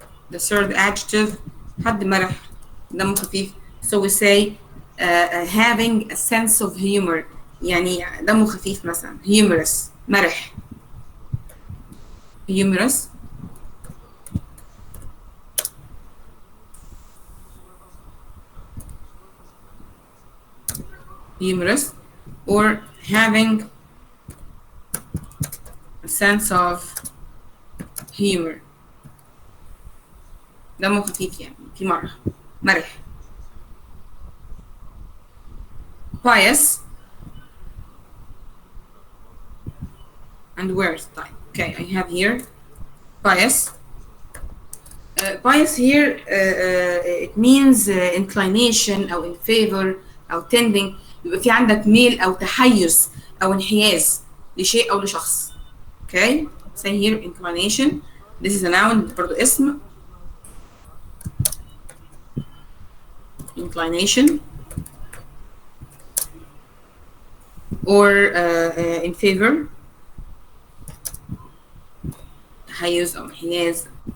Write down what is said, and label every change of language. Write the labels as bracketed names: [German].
[English] The third adjective [Arabic] حد مرح دمه خفيف. [English] So we say having a sense of humor [Arabic] يعني دمه خفيف مثلا [English] humorous مرح humorous. humorous or having a sense of humor [Arabic] دمه خفيف يعني في مرح. [English] pious and worth. طيب okay. I have here pious. pious here it means inclination أو in favor أو tending. [Arabic] يبقى في عندك ميل أو تحيز أو انحياز لشيء أو لشخص. [English] okay. say here inclination. this is a noun [Arabic] برضو اسم. [English] inclination or in favor [Arabic] تحيز أو انحياز.